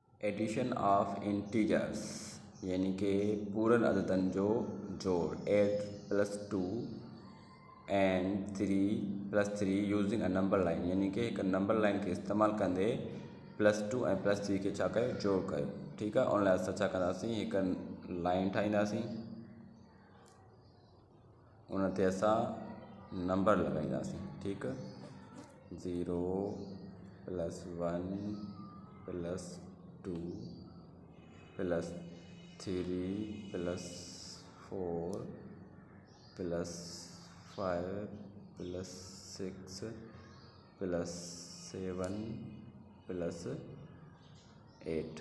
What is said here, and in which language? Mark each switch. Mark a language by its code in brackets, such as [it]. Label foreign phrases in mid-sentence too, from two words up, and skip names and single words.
[en] addition of integers [sd] यानी कि पूरन अददन जो जोड़ [en] 8 + 2 and 3 + 3 using a number line [sd] यानी कि एक [en] number line [sd] के इस्तेमाल कंदे +2 ऐं +3 के छा कयो जोड़ कयो। [ur] ठीक है, [sd] उन लाइ असां छा कंदासीं एक लाइन ठाहींदासीं, उन ते असां नंबर लगाईंदासीं। [ur] ठीक है, 0 + 1 + 2 + 3 + 4 + 5 + 6 + 7 + 8।